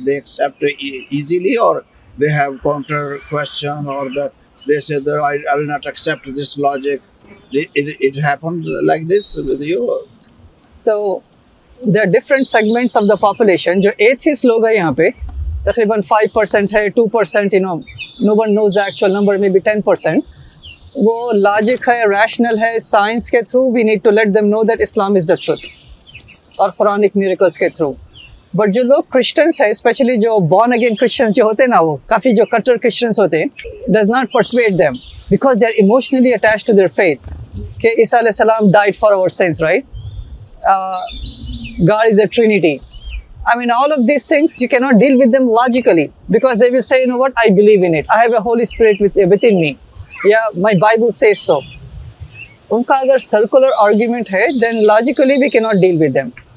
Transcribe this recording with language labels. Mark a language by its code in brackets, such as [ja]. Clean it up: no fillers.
[en] They accept easily, or they have counter question, or that they say that I will not accept this logic? It happened like this with you? So there are different segments of the population. [hi] जो atheist लोग हैं यहाँ पे तकरीबन 5% है, 2%, [en] no one knows the actual number, maybe 10%. [hi] वो logic है, rational है, साइंस के through [en] we need to let them know that Islam is the truth, [hi] और कुरानिक मिरेकल्स के थ्रू. बट जो लोग क्रिश्चियंस है, स्पेशली जो बॉर्न अगेन क्रिश्चियंस जो होते हैं ना, वो काफ़ी जो कट्टर क्रिश्चियंस होते हैं, [en] does not persuade them because they are emotionally attached to their faith [hi] कि ईसा अलैहि सलाम [en] Died for our sins, right? God is a Trinity. I mean, all of these things you cannot deal with them logically because they will say, you know what, I believe in it. I have a Holy Spirit within me. Yeah, my Bible says so. [hi] उनका अगर circular argument है, [en] then logically we cannot deal with them.